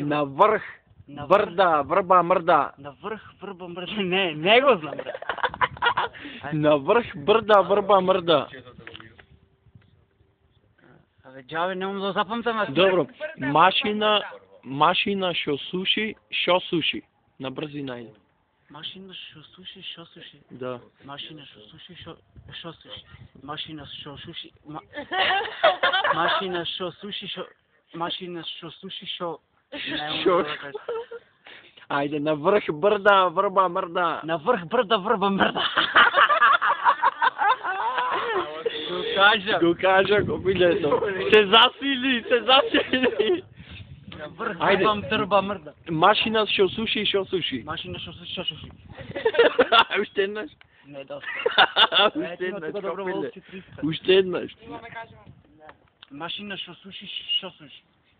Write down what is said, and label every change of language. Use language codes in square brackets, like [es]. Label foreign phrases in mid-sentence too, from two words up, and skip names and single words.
[bg] Навръх бърда, върба, мърда. Навръх върба мърда. Не го знам, бре. Навръх бърда, върба, мърда. Абе, джаве, не му да запамтам. Добро. Машина шо суши, шо суши. На бързина айде. Машина шо суши, шо суши. Да. Машина шо суши, шо суши. Машина шо суши, машина шо суши, шо... Машина шо суши, шо... Шо? Айде, навръх бърда, върба, мърда. Навръх бърда, върба, мърда. Го кажа, копилето. Се засили. Навръх Айде. върба, мърда. Машина шо суши, шо суши. Машина шо суши, шо суши. Още еднъж. Не, доста. Още еднъж, Тук добро копиле. вълци 300. Още еднъж. Машина шо суши, шо суши.